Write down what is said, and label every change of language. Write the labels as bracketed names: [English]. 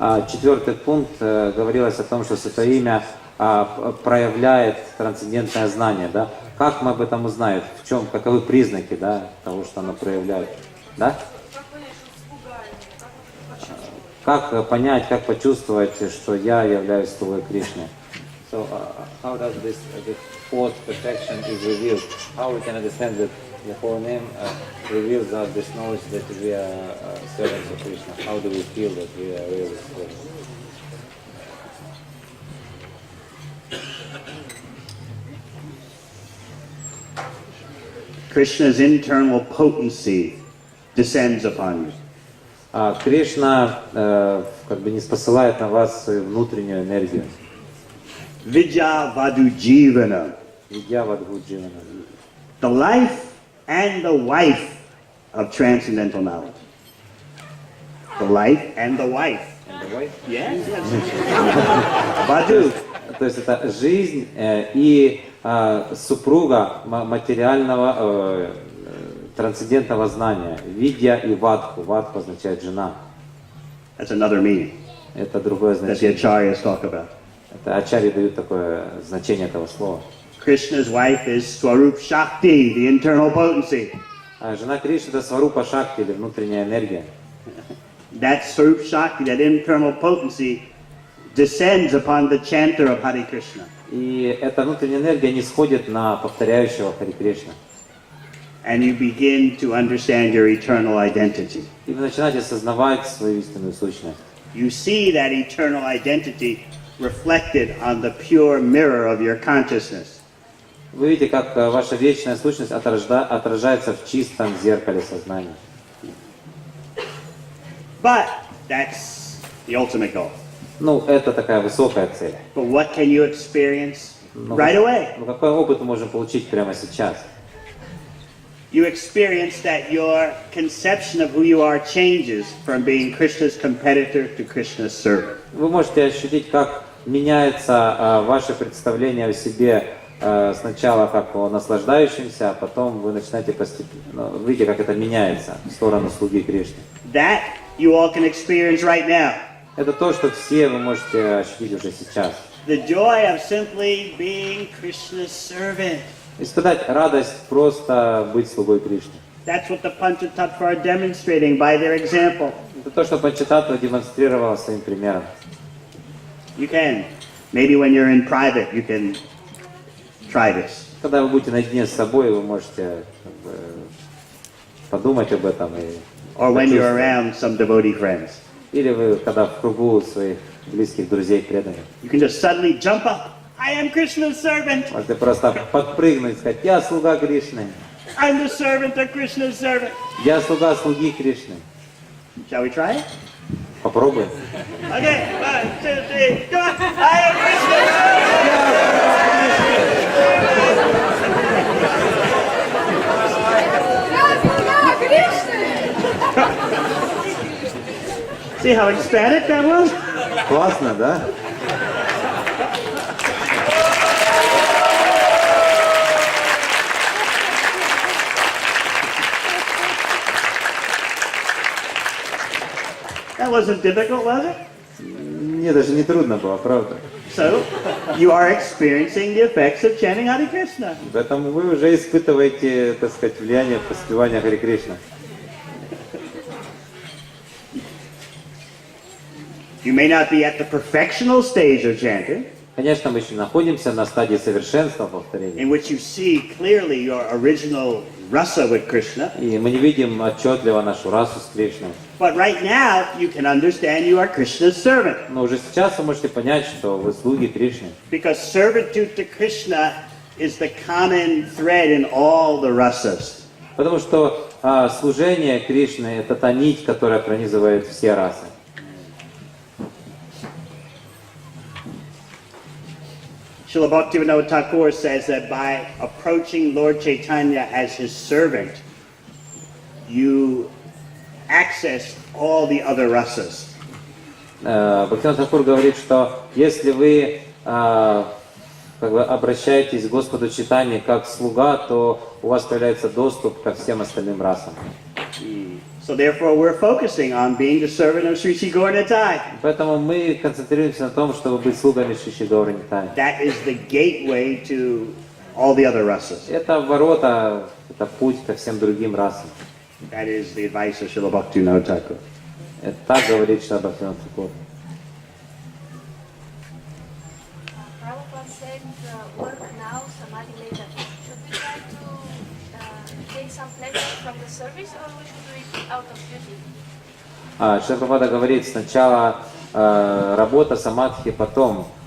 [Russian] Четвертый пункт говорилось о том, что святое имя проявляет трансцендентное знание, да? Как мы об этом узнаем? В чем, каковы признаки, да, того, что оно проявляет, да? Как понять, как почувствовать, что я являюсь слугой Кришны? [English] So, how does this fourth perfection is revealed? How we can understand that the whole name reveals us this knowledge that we are servants of Krishna? How do we feel that we are really servants? Krishna's internal potency descends upon you. [Russian] Кришна как бы не спосылает на вас свою внутреннюю энергию. [Sanskrit] Vidya vadu jivana. Видья вадху дживана. [English] The life and the wife of transcendental knowledge. The life and the wife. And the wife? Yes. Vadu. [Russian] То есть это жизнь и супруга материального трансцендентного знания. Видья и вадху. Вадху означает жена. [English] That's another meaning [Russian] Это другое [English] that the [Russian] значение. [English] acharyas talk about. [Russian] Это ачарьи дают такое значение этого слова. [English] Krishna's wife is Swarup Shakti, the internal potency. [Russian] Жена Кришны это сварупа шакти или внутренняя энергия. [English] That Swarup Shakti, that internal potency, descends upon the chanter of Hare Krishna. [Russian] И эта внутренняя энергия не сходит на повторяющего Харе Кришна. [English] And you begin to understand your eternal identity. [Russian] И вы начинаете осознавать свою истинную сущность. [English] You see that eternal identity reflected on the pure mirror of your consciousness. [Russian] Вы видите, как ваша вечная сущность отражается в чистом зеркале сознания. [English] But that's the ultimate goal. [Russian] Ну, это такая высокая цель. [English] But what can you experience right away? [Russian] Ну, какой опыт мы можем получить прямо сейчас? [English] You experience that your conception of who you are changes from being Krishna's competitor to Krishna's servant. [Russian] Вы можете ощутить, как меняется ваше представление о себе сначала как о наслаждающемся, а потом вы начинаете постепенно, видите, как это меняется в сторону слуги Кришны. [English] That you all can experience right now. [Russian] Это то, что все вы можете ощутить уже сейчас. [English] The joy of simply being Krishna's servant. [Russian] Испытать радость просто быть слугой Кришны. [English] That's what the Panchatattva are demonstrating by their example. [Russian] Это то, что Панчататтва демонстрировала своим примером. [English] You can, maybe when you're in private, you can try this. [Russian] Когда вы будете наедине с собой, вы можете подумать об этом. [English] Or when you're around some devotee friends. [Russian] Или вы, когда в кругу своих близких друзей, преданных. [English] You can just suddenly jump up. I am Krishna's servant. [Russian] Можете просто подпрыгнуть и сказать: я слуга Кришны. [English] I'm the servant of Krishna's servant. [Russian] Я слуга слуги Кришны. [English] Shall we try it? [Russian] Попробуем. [English] Okay, 1, 2, 3, go on. I am Krishna's servant. See how ecstatic that was? [Russian] Классно, да? [English] That wasn't difficult, was it? [Russian] Мне даже не трудно было, правда. [English] So, you are experiencing the effects of chanting Hare Krishna. [Russian] Поэтому вы уже испытываете, так сказать, влияние воспевания Харе Кришна. [English] You may not be at the perfectional stage of chanting, [Russian] Конечно, мы еще находимся на стадии совершенства повторения. [English] in which you see clearly your original rasa with Krishna. [Russian] И мы не видим отчетливо нашу расу с Кришной. [English] But right now, you can understand you are Krishna's servant. [Russian] Но уже сейчас вы можете понять, что вы слуги Кришны. [English] Because servitude to Krishna is the common thread in all the rasas. [Russian] Потому что служение Кришны — это та нить, которая пронизывает все расы. [English] Srila Bhaktivinoda Thakur says that by approaching Lord Chaitanya as his servant, you access all the other rasas. [Russian] Бхактивиданта Тхакур говорит, что если вы обращаетесь к Господу Чайтанье как слуга, то у вас появляется доступ ко всем остальным расам. [English] So therefore we're focusing on being the servant of Sri Sri Gaura-Nitai. [Russian] Поэтому мы концентрируемся на том, чтобы быть слугами Шри Шри Гаура-Нитая. [English] That is the gateway to all the other rasas. [Russian] Это ворота, это путь ко всем другим расам. [English] That is the advice of Srila Bhaktivinoda Thakur. [Russian] Это так говорит Шрила Бхактивиданта Тхакур. [English] Prabhupada said, work now, samadhi later. Should we try to take some pleasure from the service, or we should do it out of duty? [Russian] Шрила Прабхупада говорит, сначала работа, самадхи, потом.